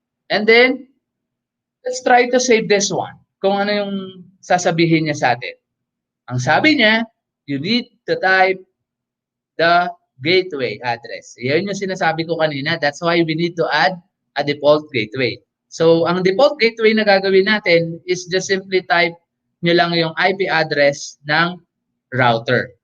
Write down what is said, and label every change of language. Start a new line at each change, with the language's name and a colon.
English: And then, let's try to save this one.
Filipino: Kung ano yung sasabihin niya sa atin. Ang sabi niya,
English: you need to type the gateway address.
Filipino: Yan yung sinasabi ko kanina.
English: That's why we need to add a default gateway.
Filipino: So, ang default gateway na gagawin natin
English: is just simply type
Filipino: nyo lang yung IP address ng router.